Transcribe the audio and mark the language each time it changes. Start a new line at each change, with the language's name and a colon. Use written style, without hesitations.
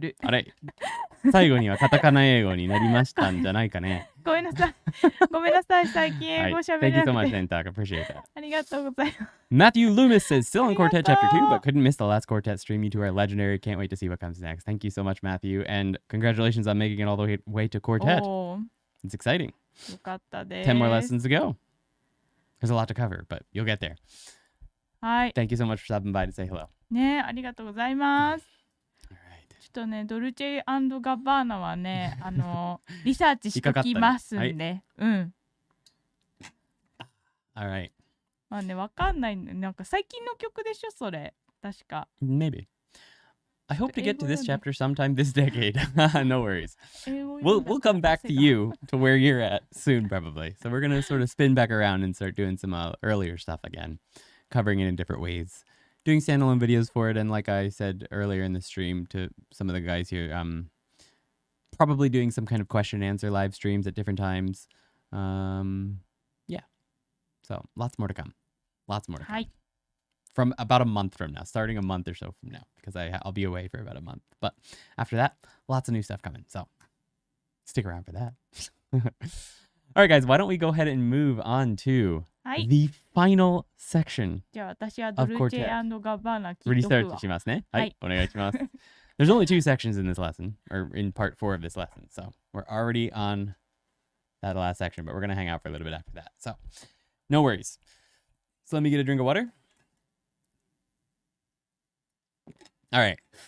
Japanese: あれ最後にはカタカナ英語になりましたんじゃないかね。ごめんなさい。最近英語喋れなくて。
English: Thank you so much, Sentak. Appreciate that.
Japanese: ありがとうございます。
English: Matthew Loomis says, still on Quartet Chapter 2, but couldn't miss the last Quartet stream. You two are legendary. Can't wait to see what comes next. Thank you so much, Matthew. And congratulations on making it all the way to Quartet. It's exciting.
Japanese: よかったです。
English: 10 more lessons to go. There's a lot to cover, but you'll get there.
Japanese: はい。
English: Thank you so much for stopping by to say hello.
Japanese: ね、ありがとうございます。
English: All right.
Japanese: ちょっとね、ドルチェ&ガバーナはね、リサーチしてきますんで。うん。
English: Alright.
Japanese: まあね、わかんないんで、なんか最近の曲でしょ、それ。確か。
English: Maybe. I hope to get to this chapter sometime this decade. No worries. We'll come back to you to where you're at soon, probably. So we're gonna sort of spin back around and start doing some earlier stuff again, covering it in different ways, doing standalone videos for it, and like I said earlier in the stream to some of the guys here, probably doing some kind of question and answer live streams at different times. Yeah. So lots more to come. Lots more to come.
Japanese: はい。
English: From about a month from now, starting a month or so from now, because I'll be away for about a month. But after that, lots of new stuff coming. So stick around for that. All right, guys, why don't we go ahead and move on to
Japanese: はい。
English: the final section.
Japanese: じゃあ私はドルチェ&ガバーナ聞いとく
English: Restart
Japanese: わ。しますね。はい。お願いします。
English: There's only 2 sections in this lesson, or in part 4 of this lesson. So we're already on that last section, but we're going to hang out for a little bit after that. So no worries. So let me get a drink of water. All right.